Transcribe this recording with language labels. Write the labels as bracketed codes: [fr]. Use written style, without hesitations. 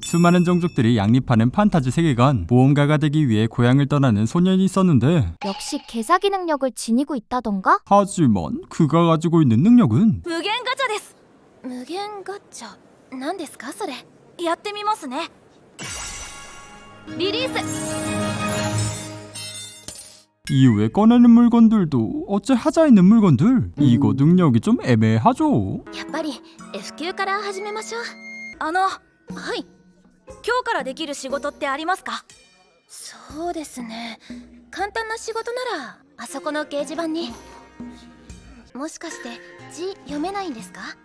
[ko] 수많은 종족들이 양립하는 판타지 세계관. 모험가가 되기 위해 고향을 떠나는 소년이 있었는데 역시 개사기 능력을 지니고 있다던가? 하지만 그가 가지고 있는 능력은 [ja] 無限ガチャです。無限ガチャ何ですかそれ。やってみますね。リリース。 [ko] 이후에 꺼내는 물건들도 어째 하자 있는 물건들. 이거 능력이 좀 애매하죠. [ja] やっぱり F 級から始めましょう。はい。今日からできる仕事ってありますか？そうですね。簡単な仕事ならあそこの掲示板に。もしかして字読めないんですか？